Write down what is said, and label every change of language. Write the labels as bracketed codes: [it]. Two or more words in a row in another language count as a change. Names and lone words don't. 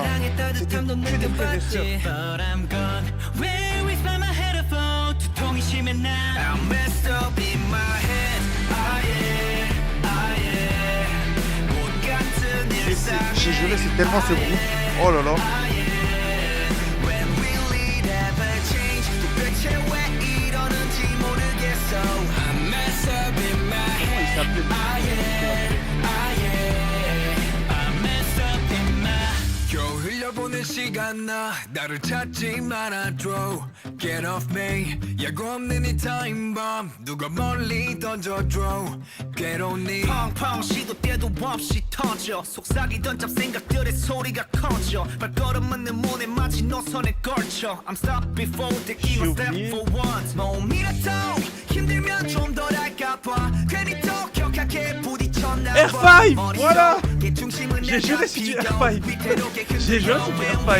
[fr] C'était que des frères et sœurs. J'ai juré, c'est tellement ce groupe. Oh là là. Comment il s'appelait? [ko] 흘려보낸 시간 나 나를 찾지 말아줘 [en] Get off me [ko] 야구 없는 이 타임밤 누가 멀리 던져줘 괴로우니 펑펑 시도 때도 없이 터져 속삭이던 잡생각들의 소리가 커져 발걸음은 내 문에 마치 노선에 걸쳐 [en] I'm stopped before taking a step for once [ko] 몸이라도 힘들면 좀 덜 할까봐 괜히 더 격하게 부딪혔나 봐 [fr] R5, voilà. J'ai juré c'est du R5. J'ai juré c'est du R5.